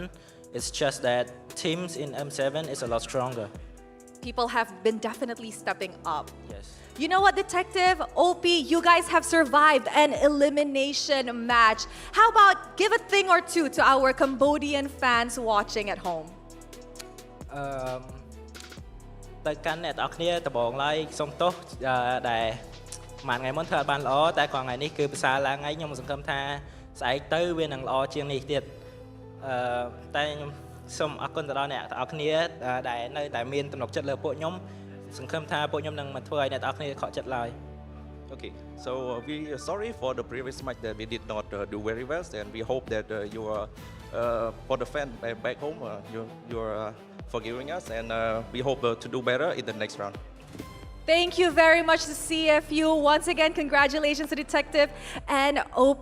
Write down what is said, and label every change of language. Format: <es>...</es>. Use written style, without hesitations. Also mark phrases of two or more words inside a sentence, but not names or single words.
<en>It's just that teams in M7 is a lot stronger. People have been definitely stepping up. Yes. You know what, Detective? OP, you guys have survived an elimination match. How about give a thing or two to our Cambodian fans watching at home?</en> <km>ទៅកាន់អ្នកទាំងអស់គ្នាដំបងឡើយសូមទោសដែលមួយថ្ងៃមុនធ្វើអត់បានល្អតែក៏ថ្ងៃនេះគឺប្រសើរឡើងហើយខ្ញុំសង្ឃឹមថាស្អែកទៅវានឹងល្អជាងនេះទៀតតែខ្ញុំសូមអរគុណទៅដល់អ្នកទាំងអស់គ្នាដែលនៅតែមានទំនុកចិត្តលើពួកខ្ញុំសង្ឃឹមថាពួកខ្ញុំនឹងមិនធ្វើឲ្យអ្នកទាំងអស់គ្នាខកចិត្តឡើយ</km> <en>Okay, so we are sorry for the previous match that we did not do very well, and we hope that you are for the fan back home you're forgiving us, and we hope to do better in the next round. Thank you very much to CFU. Once again, congratulations to Detective and OP.</en>